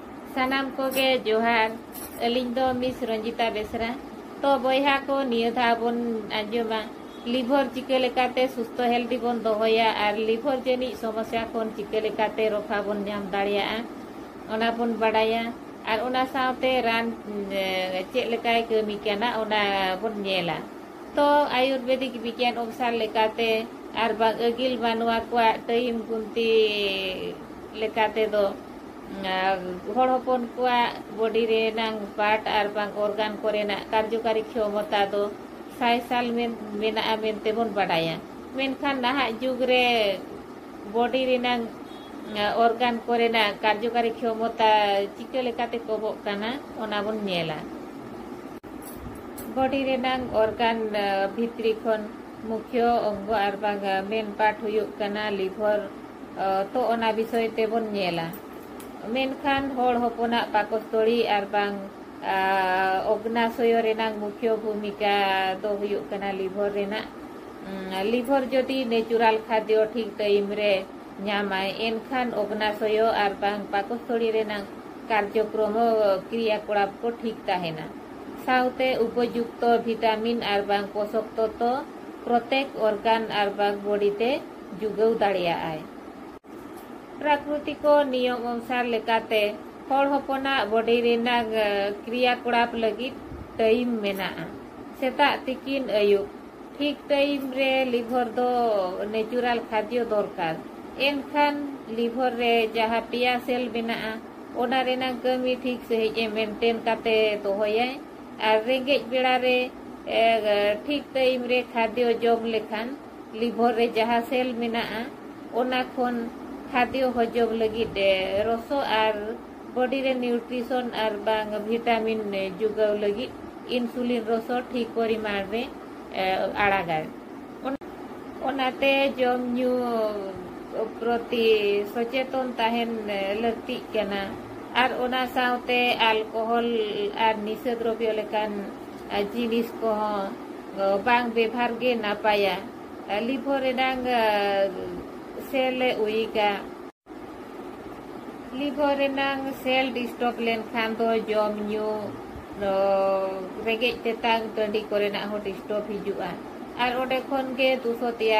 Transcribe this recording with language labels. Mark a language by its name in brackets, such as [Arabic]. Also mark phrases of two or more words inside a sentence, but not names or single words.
[Santali] सानाम कोगे जोहार अलिंग दो मिस रंजिता बेसरा तो बयहा को नियधा बन आंजमा लिभर चिके लेकाते सुस्थ हेल्दी बन दोहया और लिभर जेनी समस्या कोन चिके लेकाते रखा बन नाम दाड़िया ओना बन बाड़ाया और ओना साथे रान चेक लेकाय कमी काना ओना बन नेला तो आयुर्वेदिक विज्ञान अनुसार लेकाते और बांग अगिल बानुआ को टाइम गुंती लेकाते दो हर हपन को बॉडी रे नांग पार्ट और बांग ऑर्गन कोरेना कार्यकारी क्षमता दो 6 साल मेना मेनते बन बाड़ाया मेनखान नाहा जुग रे बॉडी रे नांग ऑर्गन कोरेना कार्यकारी क्षमता चिके लेकाते कबो काना ओना बन नेला बॉडी रे नांग ऑर्गन भित्री खन मुख्य अंग और बांग मेन पार्ट हुयुक काना लिभर तो ओना विषय ते बन नेला मेनखान हर हपना पाकस्थली और बांग अग्नाशय रेनांग मुख्य भूमिका दो हुयुक काना लिभर रेना लिभर जदि नेचुरल खाद्य ठीक टाइम रे ᱧᱟᱢᱟᱭ एनखान अग्नाशय और बांग पाकस्थली रेनांग कार्यक्रम क्रियाकलाप को ठीक ताहेना साउते उपयुक्त विटामिन और बांग पोषक तत्व प्रत्येक ऑर्गन और बांग बॉडीते जुगाव दाड़ियाय प्राकृतिक नियम अनुसार लेकाते हर हपना बॉडी रेनांग क्रियाकलाप लगित टाइम मेना सेता तिकिन अयुब ठीक टाइम रे लिभर दो नेचुरल खाद्य दरकार एनखान लिभर रे जहाँ पिया सेल बेना ओना रेनांग कमी ठीक सही मेंटेन काते दोहयाय और रेंगेज बेड़ा रे ठीक टाइम रे खाद्य जम लेखान लिभर रे जहाँ सेल मेना ओना खन खाद्य हजम लगित रसो और बॉडी रे न्यूट्रिशन और बांग विटामिन जुगाव लगित इंसुलिन रसो ठीक परिमाण रे आड़ागाय ओनाते जम न्यू प्रति सचेतन ताहेन लगती कना और ओना साउते अल्कोहल और निशा द्रव्य लेकान जिनिस को बांग व्यवहार गे नापाया लिभर रेनांग सेल उइका लिभर रेनांग सेल डिस्टर्ब लेनखान दो जम न्यू रेगेज तेतांग टंडी कोरेना हो डिस्टर्ब हिजुआ और ओडे खन गे दुसो तैयार